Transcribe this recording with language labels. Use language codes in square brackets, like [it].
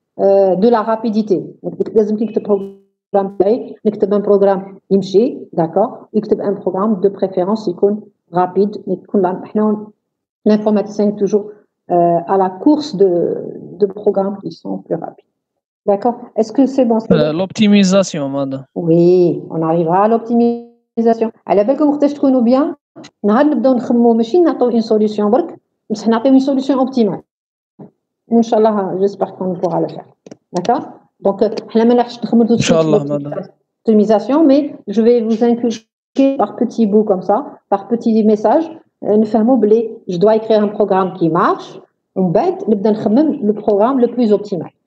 [fr] de la rapidité. [ar] لازم كي تكتب [fr] programme [ar] تاعي نكتب [fr] un programme يمشي d'accord يكتب un programme de préférence يكون rapide [ar] يكون احنا [fr] l'informaticien est toujours à la course de programmes qui sont plus rapides. D'accord? Est-ce que c'est bon? L'optimisation, madame. Oui, on arrivera à l'optimisation. [ar] على بالكم وقتاش تكونوا bien نهار نبداو نخمموا ماشي نعطيو une solution برك بصح نعطيو [fr] une solution optimale. Inch'Allah, j'espère qu'on pourra le faire. D'accord? Donc, je ne vais pas tout de suite l'optimisation, mais je vais vous inculquer par petits bouts comme ça, par petits messages. Je dois écrire un programme qui marche. On va le programme le plus optimal.